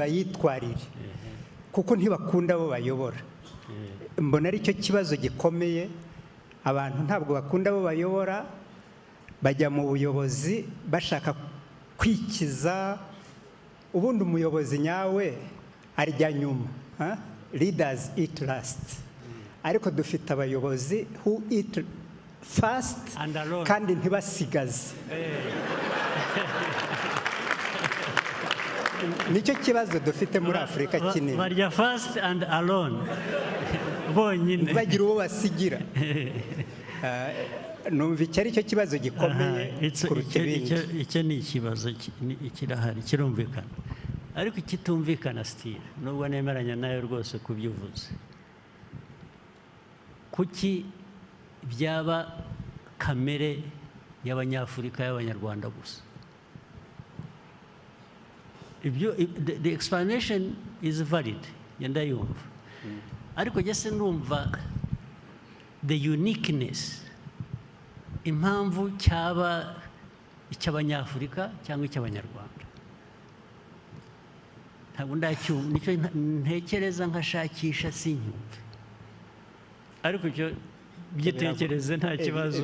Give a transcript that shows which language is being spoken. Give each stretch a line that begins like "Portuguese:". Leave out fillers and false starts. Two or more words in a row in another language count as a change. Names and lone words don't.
Kinyarwanda: bayitwarire kuko ntibakunda abo bayobora mbona ari cyo kibazo gikomeye abantu ntabwo bakunda abo bayobora bajya mu buyobozi bashaka kwikiza ubundi umuyobozi nyawe arya nyuma
English: leaders eat last
Kinyarwanda: ariko dufite abayobozi
English: who eat fast
Kinyarwanda: kandi ntibasigaze nicyo kibazo dufite muri Afurika kinini barya
English: fast and alone
Kinyarwanda: bonyine bagira uwo basigira numva icyo ari cyo kibazo gikomeye kuruta ibindi icyo ni ikibazo kirahari kirumvikana ariko ikitumvikana still nubwo nemeranya nayo rwose kubyuvuze kuki byaba kamere y'Abanyafurika y'Abanyarwanda gusa
English: the explanation is valid
Kinyarwanda: yenda yumva ariko jese numva
English: the uniqueness
Kinyarwanda: impamvu cyaba icy'Abanyafurika cyangwa icy'Abanyarwanda ntabwo ndacyumva nicyo ntekereza nkashakisha sinyumve ariko icyo byitekereze nta kibazo